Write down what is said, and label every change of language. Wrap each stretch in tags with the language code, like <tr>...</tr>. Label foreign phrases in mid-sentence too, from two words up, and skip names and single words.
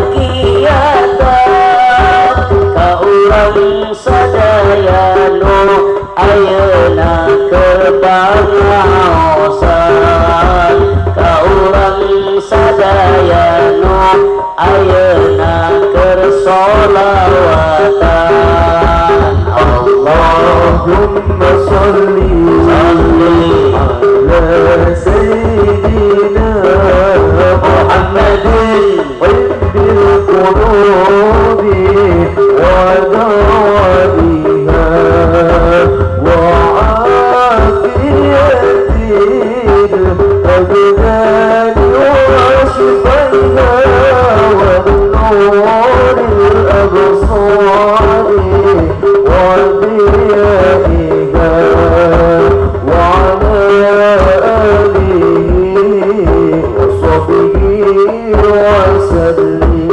<su>kakiatan ka urang sadaya nu ayeuna kebangaosan ka urang sadaya nu ayeuna keur sholawatan.</su> <ar>اللهم صل على سيدنا محمد طبِّل قلوب ودوائها وعافية الأبدان وشفيها والنور الأبصار وضيائها وعلى آله وصحبه وسلم.</ar>